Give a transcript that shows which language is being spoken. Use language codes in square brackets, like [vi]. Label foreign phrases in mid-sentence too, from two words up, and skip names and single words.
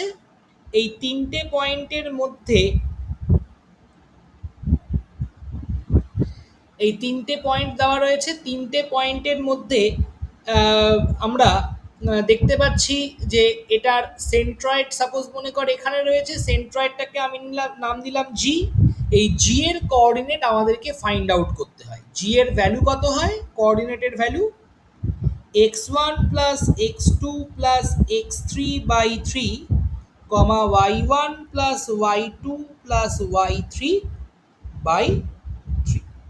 [bn] এই তিনটে পয়েন্টের মধ্যে তিনটে পয়েন্টের মধ্যে আমরা দেখতে পাচ্ছি যে এটার সেন্ট্রয়েড, সাপোজ মনে কর এখানে রয়েছে, সেন্ট্রয়েডটাকে আমি নাম দিলাম জি। এই জি এর কোঅর্ডিনেট আমাদেরকে [en] find out [bn] করতে হয়। জি এর ভ্যালু কত হয়? কোঅর্ডিনেটের ভ্যালু [en] x1 plus x2 plus x3 by 3, y1 plus y2 plus y3 by 3।